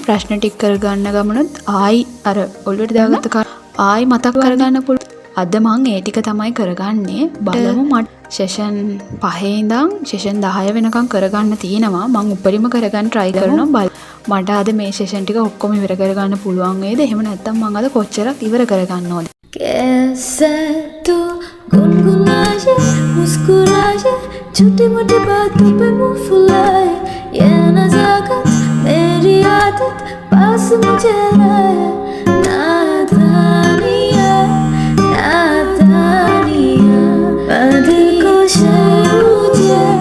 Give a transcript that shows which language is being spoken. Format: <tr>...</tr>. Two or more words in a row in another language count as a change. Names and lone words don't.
<si>ප්‍රශ්න ටික කරගන්න ගමනොත් ආයි අර ඔලුවට දාගත්ත ආයි මතක් කරගන්න පුළුවන්. අද මම ඒ ටික තමයි කරගන්නේ. බලමු මට සෙෂන් 5 ඉඳන් සෙෂන් 10 වෙනකම් කරගන්න තියෙනවා. මම උඩරිම කරගන්න try කරනවා. මට අද මේ සෙෂන් ටික ඔක්කොම ඉවර කරගන්න පුළුවන් වේද? එහෙම නැත්නම් මම අද කොච්චරක් ඉවර කරගන්න ඕද?</si> <hi>कैसे तू गुनगुनाए मुस्कुराए छोटी मोटी बातों पे मुंह फुलाए ये नजाकत मेरी आदत पास मुझे लाए नादानिया नादानिया दिल को मुझे</hi>